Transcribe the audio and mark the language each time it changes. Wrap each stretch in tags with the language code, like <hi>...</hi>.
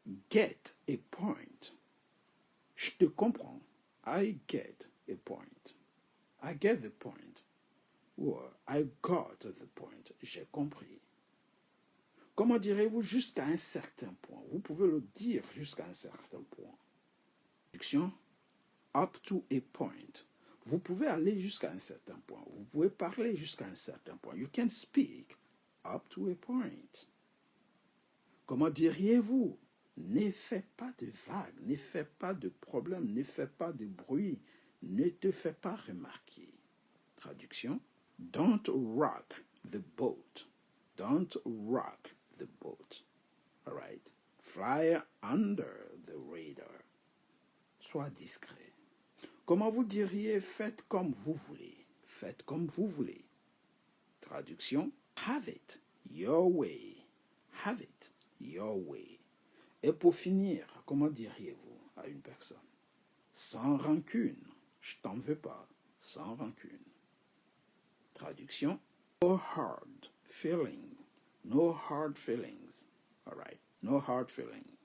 <en>Get a point.</en> <fr>Je te comprends.</fr> <en>I get a point. I get the point. Or I got the point.</en> <fr>J'ai compris. Comment direz-vous jusqu'à un certain point? Vous pouvez le dire jusqu'à un certain point.</fr> <en>Traduction, up to a point.</en> <fr>Vous pouvez aller jusqu'à un certain point. Vous pouvez parler jusqu'à un certain point.</fr> <en>You can speak up to a point.</en> <fr>Comment diriez-vous? Ne fais pas de vagues, ne fais pas de problèmes, ne fais pas de bruit, ne te fais pas remarquer.</fr> <en>Traduction, don't rock the boat. Don't rock the boat. All right. Fly under the radar.</en> <fr>Sois discret. Comment vous diriez faites comme vous voulez? Faites comme vous voulez.</fr> <en>Traduction, have it your way. Have it your way.</en> <fr>Et pour finir, comment diriez-vous à une personne? Sans rancune. Je t'en veux pas. Sans rancune.</fr> <en>Traduction, no hard feeling. No hard feelings. All right. No hard feeling.</en>